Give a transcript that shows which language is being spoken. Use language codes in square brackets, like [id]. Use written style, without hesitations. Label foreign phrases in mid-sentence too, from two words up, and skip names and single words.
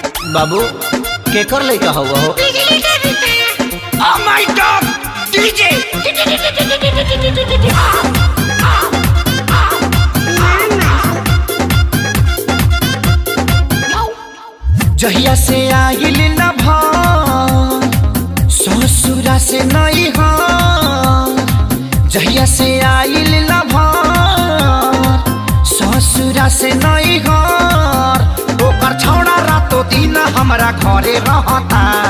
[bho] बाबू केकर लइका हवा हो? [en] Oh my God! DJ! [bho] जहिया से आइल न ससुरा से नहीं हो, जहिया से आइल न ससुरा से नहीं हो, ओकर छौड़ा रातो दिन हमरा घरे रहता।